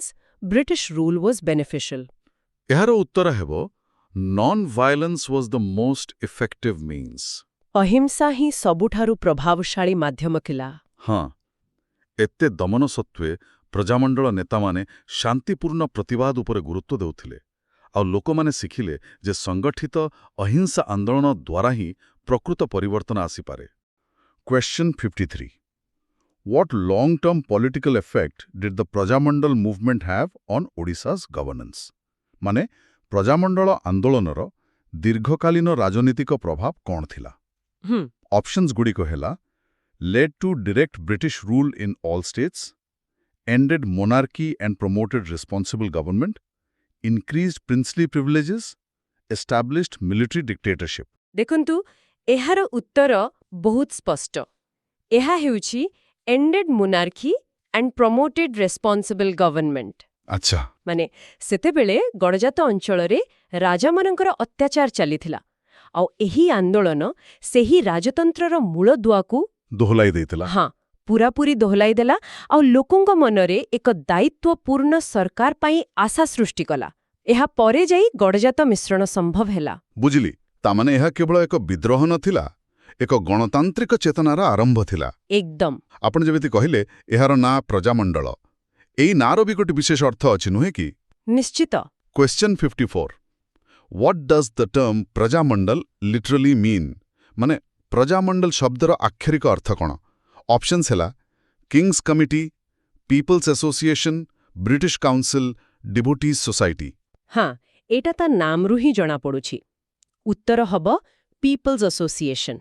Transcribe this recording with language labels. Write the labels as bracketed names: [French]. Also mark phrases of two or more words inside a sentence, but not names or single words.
[English] British rule was beneficial. [Odia] ଏହାର ଉତ୍ତର ହେବ [English] non violence was the most effective means. [Odia] ଅହିଂସା ହିଁ ସବୁଠାରୁ ପ୍ରଭାବଶାଳୀ ମାଧ୍ୟମ ଥିଲା। ହଁ, ଏତେ ଦମନ ସତ୍ତ୍ୱେ ପ୍ରଜାମଣ୍ଡଳ ନେତାମାନେ ଶାନ୍ତିପୂର୍ଣ୍ଣ ପ୍ରତିବାଦ ଉପରେ ଗୁରୁତ୍ୱ ଦେଉଥିଲେ, ଆଉ ଲୋକମାନେ ଶିଖିଲେ ଯେ ସଂଗଠିତ ଅହିଂସା ଆନ୍ଦୋଳନ ଦ୍ୱାରା ହିଁ ପ୍ରକୃତ ପରିବର୍ତ୍ତନ ଆସିପାରେ। [English] Question 53. What long-term political effect did the Prajamandal movement have on Odisha's governance? [Odia] ମାନେ ପ୍ରଜାମଣ୍ଡଳ ଆନ୍ଦୋଳନର ଦୀର୍ଘକାଳୀନ ରାଜନୀତିକ ପ୍ରଭାବ କ'ଣ ଥିଲା? ଅପସନ୍ସ ଗୁଡ଼ିକ ହେଲା [English] led to direct British rule in all states, ended monarchy and promoted responsible government, increased princely privileges, established military dictatorship. [Odia] ଦେଖନ୍ତୁ, ଏହାର ଉତ୍ତର ବହୁତ ସ୍ପଷ୍ଟ। ଏହା ହେଉଛି [English] ended monarchy and promoted responsible government। [Odia] ଆଚ୍ଛା, ମାନେ ସେତେବେଳେ ଗଡ଼ଜାତ ଅଞ୍ଚଳରେ ରାଜାମାନଙ୍କର ଅତ୍ୟାଚାର ଚାଲିଥିଲା, ଆଉ ଏହି ଆନ୍ଦୋଳନ ସେହି ରାଜତନ୍ତ୍ରର ମୂଳଦୁଆକୁ ଦୋହଲାଇ ଦେଇଥିଲା। ହଁ, ପୂରାପୂରି ଦୋହଲାଇ ଦେଲା ଆଉ ଲୋକଙ୍କ ମନରେ ଏକ ଦାୟିତ୍ୱପୂର୍ଣ୍ଣ ସରକାର ପାଇଁ ଆଶା ସୃଷ୍ଟି କଲା। ଏହା ପରେ ଯାଇ ଗଡ଼ଜାତ ମିଶ୍ରଣ ସମ୍ଭବ ହେଲା। ବୁଝିଲି। ତାମାନେ ଏହା କେବଳ ଏକ ବିଦ୍ରୋହ ନଥିଲା, ଏକ ଗଣତାନ୍ତ୍ରିକ ଚେତନାର ଆରମ୍ଭ ଥିଲା। ଏକଦମ। ଆପଣ ଯେମିତି କହିଲେ, ଏହାର ନାଁ ପ୍ରଜାମଣ୍ଡଳ। ଏଇ ନାଁର ବି ଗୋଟେ ବିଶେଷ ଅର୍ଥ ଅଛି, ନୁହେଁ କି? ନିଶ୍ଚିତ। [English] Question 54. What does the term ପ୍ରଜାମଣ୍ଡଳ literally mean? [Odia] ମାନେ ପ୍ରଜାମଣ୍ଡଳ ଶବ୍ଦର ଆକ୍ଷରିକ ଅର୍ଥ କ'ଣ? [English] ଅପସନ୍ସ ହେଲା Kings Committee, Peoples Association, British Council, Devotees Society. [Odia] ହଁ, ଏଇଟା ତା ନାମରୁ ହିଁ ଜଣାପଡ଼ୁଛି। ଉତ୍ତର ହେବ [English] Peoples Association.